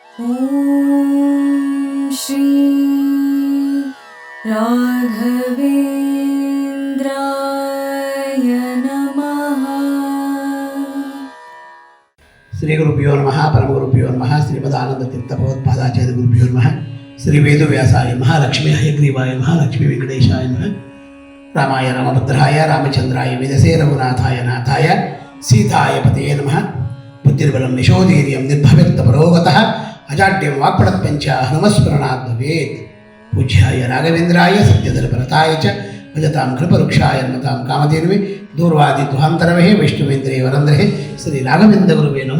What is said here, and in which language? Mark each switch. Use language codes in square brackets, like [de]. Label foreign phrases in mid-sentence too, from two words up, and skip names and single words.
[sa] ಓಂ ಶ್ರೀ ರಾಘವೇಂದ್ರಾಯ ನಮಃ. ಶ್ರೀ ಗುರುಭ್ಯೋ ನಮಃ. ಪರಮಗುರುಭ್ಯೋ ನಮಃ. ಶ್ರೀಮದಾನಂದ ತೀರ್ಥ ಭಗವತ್ಪಾದಾಚಾರ್ಯ ಗುರುಭ್ಯೋ ನಮಃ. ಶ್ರೀ ವೇದವ್ಯಾಸಾಯ ನಮಃ. ಲಕ್ಷ್ಮೀ ಹಯಗ್ರೀವಾಯ ನಮಃ. ಲಕ್ಷ್ಮೀ ವೆಂಕಟೇಶಾಯ ನಮಃ. ರಾಮಾಯ ರಾಮಭದ್ರಾಯ ರಾಮಚಂದ್ರಾಯ ವೇದಸೇ ರಘುನಾಥಾಯ ನಾಥಾಯ ಸೀತಾಯ ಪತಯೇ ನಮಃ. ಬುದ್ಧಿರ್ಬಲಂ ಯಶೋಧೀರ್ಯಂ ನಿರ್ಭವ್ಯಕ್ತ ಪರೋಗತಃ ಅಜಾಡ್ಯಂ ವಾಕ್ಪಡತ್ಪಂಚ ಹನುಮಸ್ಮರಣಾತ್ ಭವೇತ್. ಪೂಜ್ಯಾಯ ರಾಘವೇಂದ್ರಾಯ ಸತ್ಯಧರ್ಮರತಾಯ ಚ ಭಜತಾಂ ಕೃಪವೃಕ್ಷಾಯ ನಮತಾಂ ಕಾಮಧೇನುವೆ ದೂರ್ವಾದಿ ದುಹಾಂತರವೇ ವೈಷ್ಣವೇಂದ್ರೇ ವರಂದ್ರೇ ಶ್ರೀ ರಾಘವೇಂದ್ರ ಗುರುವೇ ನಮೋ.